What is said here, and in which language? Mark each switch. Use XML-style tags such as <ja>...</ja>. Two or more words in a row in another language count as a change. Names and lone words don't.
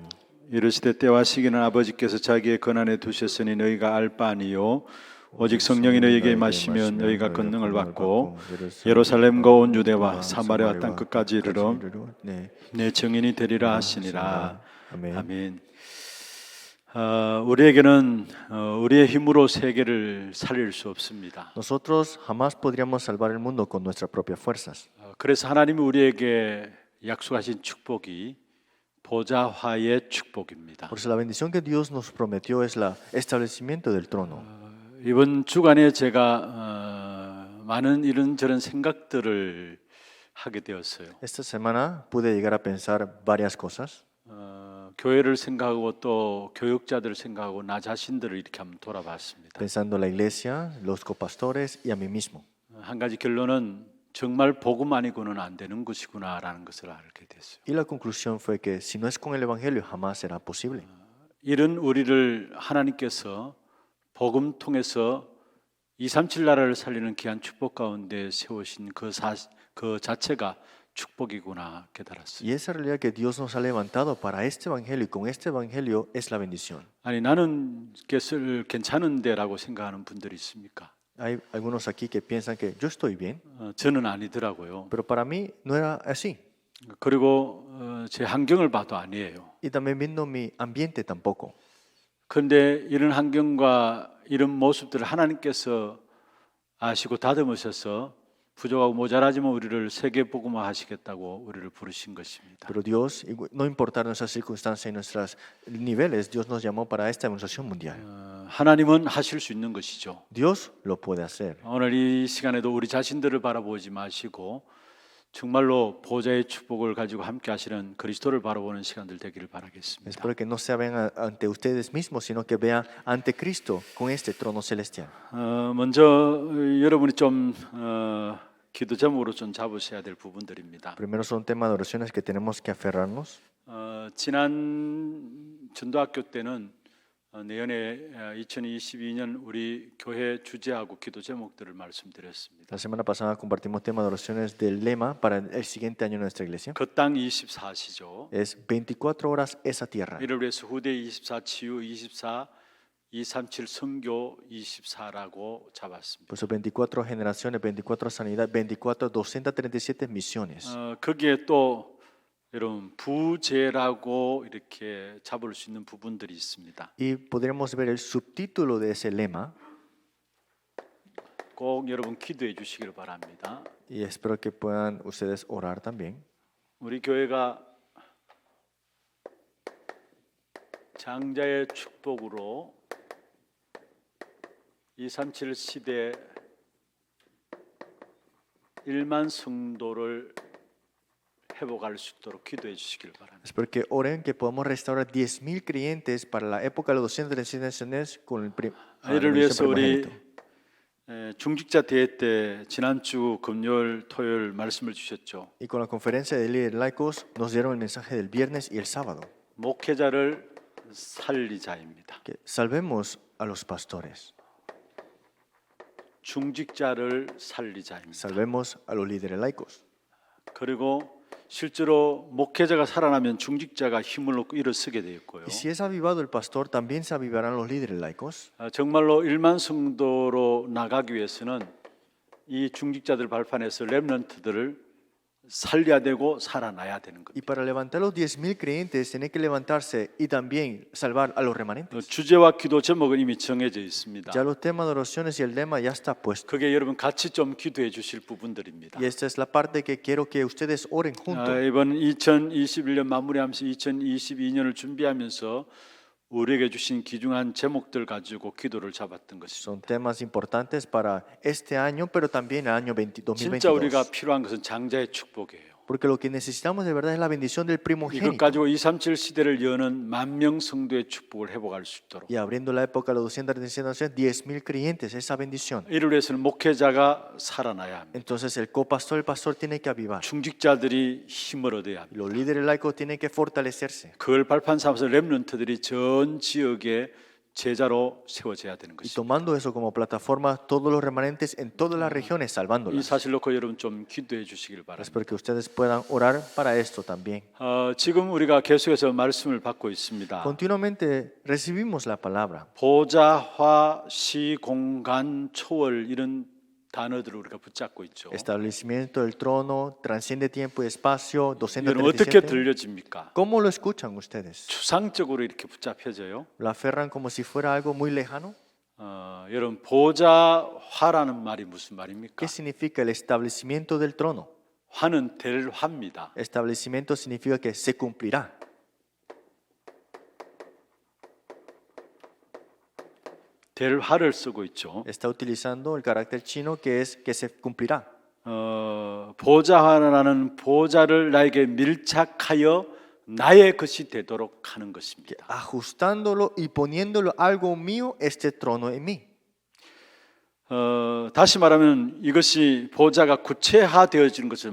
<ko>이르시되 때와 시기는 아버지께서 자기의 권한에 두셨으니 너희가 알 바 아니요 오직 성령이 너희에게 임하시면 너희가 권능을 받고 예루살렘과 온 유대와 사마리아 땅 끝까지 이르러 내 증인이 되리라 하시니라. 아멘. 우리에게는 우리의 힘으로 세계를 살릴 수 없습니다.</ko> <es>Nosotros jamás podríamos salvar el mundo con nuestras propias fuerzas.</es> <ko>그래서 하나님이 우리에게 약속하신 축복이 보좌화의 축복입니다.</ko> <es>Por eso la bendición que Dios nos prometió es el establecimiento del trono.</es> <ko>이번 주간에 제가 많은 이런저런 생각들을 하게 되었어요.</ko> <es>Esta semana pude llegar a pensar varias cosas.</es> <ko>교회를 생각하고 또 교육자들을 생각하고 나 자신들을 이렇게 한번 돌아봤습니다.</ko> <es>Pensando en la iglesia, los copastores y a mí mismo.</es> <ko>한 가지 결론은 정말 복음 아니고는 안 되는 것이구나라는 것을 알게 됐어요.</ko> <es>Y la conclusión fue que si no es con el evangelio jamás será posible.</es> <ko>이런 우리를 하나님께서 복음 통해서 237 나라를 살리는 귀한 축복 가운데 세우신 그 자체가 축복이구나 깨달았어요.</ko> <es>Y esa realidad que Dios nos ha levantado para este evangelio y con este evangelio es la bendición.</es> <ko>아니 나는 것을 괜찮은데라고 생각하는 분들이 있습니까?</ko> <es>Hay algunos aquí que piensan que yo estoy bien,</es> <ko>저는 아니더라고요.</ko> <es>pero para mí no era así.</es> <ko>그리고 제 환경을 봐도 아니에요.</ko> <es>Y también viendo mi ambiente tampoco.</es> <ko>그런데 이런 환경과 이런 모습들을 하나님께서 아시고 다듬으셔서 부족하고 모자라지만 우리를 세계 복음화 하시겠다고 우리를 부르신 것입니다.</ko> <es>Pero Dios, no importar nuestras circunstancias y nuestros niveles, Dios nos llamó para esta evangelización mundial.</es> <ko>하나님은 하실 수 있는 것이죠.</ko> <es>Dios lo puede hacer.</es> <ko>오늘 이 시간에도 우리 자신들을 바라보지 마시고 정말로 보좌의 축복을 가지고 함께 하시는 그리스도를 바라보는 시간들 되기를 바라겠습니다.</ko> <es>Espero que no se vean ante ustedes mismos, sino que vean ante Cristo con este trono celestial.</es> <ko>먼저 여러분이 좀 기도 제목으로 좀 잡으셔야 될 부분들입니다.</ko> <es>Primero son temas de oraciones que tenemos que aferrarnos.</es> <ko>지난 전도학교 때는 내년에 2022년 우리 교회 주제하고 기도 제목들을 말씀드렸습니다.</ko> <es>La semana pasada compartimos temas de oraciones del lema para el siguiente año en nuestra iglesia.</es> <ko>그 땅 24시죠.</ko> <es>Es 24 horas esa tierra.</es> <ko>이를 위해서 후대 24, 치유 24, 237 선교 24라고 잡았습니다.</ko> <es>Por eso 24 generaciones, 24 sanidad, 24 237 misiones.</es> <ko>거기에 또 여러분 부제라고 이렇게 잡을 수 있는 부분들이 있습니다.</ko> <es>Y podríamos ver el subtítulo de ese lema.</es> <ko>꼭 여러분 기도해 주시기를 바랍니다.</ko> <es>Y espero que puedan ustedes orar también.</es> <ko>우리 교회가 장자의 축복으로 237 시대 1만 성도를 회복할 수 있도록 기도해 주시길 바랍니다.</ko> <es>Espero que oren que podamos restaurar 10,000 creyentes para la época de los 237 naciones con el</es> <ko>이를 위해서 우리 중직자 대회 때 지난주 금요일 토요일 말씀을 주셨죠.</ko> <es>Y con la conferencia de líderes laicos nos dieron el mensaje del viernes y el sábado.</es> <ko>목회자를 살리자입니다.</ko> <es>Que salvemos a los pastores.</es> <ko>중직자를 살리자입니다.</ko> <es>Salvemos a los líderes laicos.</es> <ko>그리고 실제로 목회자가 살아나면 중직자가 힘을 얻고 일어서게 되었고요.</ko> <es>Y si es avivado el pastor, también se avivarán los líderes laicos.</es> <ko>정말로 1만 성도로 나가기 위해서는 이 중직자들 발판에서 렘넌트들을 살려야 되고 살아나야 되는 Y 겁니다.</ko> <es>para levantar los 10.000 creyentes, tienen que levantarse y también salvar a los remanentes.</es> <ko>주제와 기도 제목은 이미 정해져 있습니다.</ko> <es>Ya los temas de oraciones y el lema ya está puesto.</es> <ko>그게 여러분 같이 좀 기도해 주실 부분들입니다.</ko> <es>Y esta es la parte que quiero que ustedes oren juntos.</es> <ko>이번 2021년 마무리하면서 2022년을 준비하면서 우리에게 주신 귀중한 제목들 가지고 기도를 잡았던 것이죠.</ko> <es>Son temas importantes para este año, pero también el año</es> <ko>진짜 우리가 2022. 필요한 것은 장자의 축복이에요.</ko> <es>Porque lo que necesitamos de verdad es la bendición del</es> <ko>이것 primogénito. 가지고 237 시대를 여는 만명 성도의 축복을 회복할 수 있도록</ko> <es>Y abriendo la época de los 237, 10.000 creyentes, esa bendición.</es> <ko>이를 위해서는 목회자가 살아나야 합니다.</ko> <es>Entonces el copastor, el pastor tiene que avivar.</es> <ko>중직자들이 힘을 얻어야 합니다.</ko> <es>Los líderes laicos tienen que fortalecerse.</es> <ko>그걸 발판 삼아서 렘넌트들이 전 지역에 제자로 세워져야 되는 Y 것입니다.</ko> <es>tomando eso como plataforma, todos los remanentes en todas las regiones,</es> <ko>이 salvándolas. 사실 놓고 여러분 좀 기도해 주시길 바랍니다.</ko> <es>Espero que ustedes puedan orar para esto también.</es> <ko>지금 우리가 계속해서 말씀을 받고 있습니다.</ko> <es>Continuamente recibimos la palabra.</es> <ko>보좌화, 시공간, 초월 이런 단어들을 우리가 붙잡고 있죠.</ko> <es>Establecimiento del trono, transciende tiempo y espacio,</es> <ko>이건 어떻게 237. 들려집니까?</ko> <es>¿Cómo lo escuchan ustedes?</es> <ko>추상적으로 이렇게 붙잡혀져요.</ko> <es>¿Lo aferran como si fuera algo muy lejano?</es> <ko>여러분 보좌화라는 말이 무슨 말입니까?</ko> <es>¿Qué significa el establecimiento del trono?</es> <ko>화는 될 화입니다.</ko> <es>Establecimiento significa que se cumplirá.</es> <ko>될 화를 쓰고 있죠.</ko> <es>Está utilizando el carácter chino que es que se cumplirá.</es> <ko>보좌화라는 보좌를 나에게 밀착하여 나의 것이 되도록 하는 것입니다.</ko> <es>Ajustándolo y poniéndolo algo mío, este trono en mí.</es> <ko>다시 말하면 이것이 보좌가 구체화되어지는 것을</ko>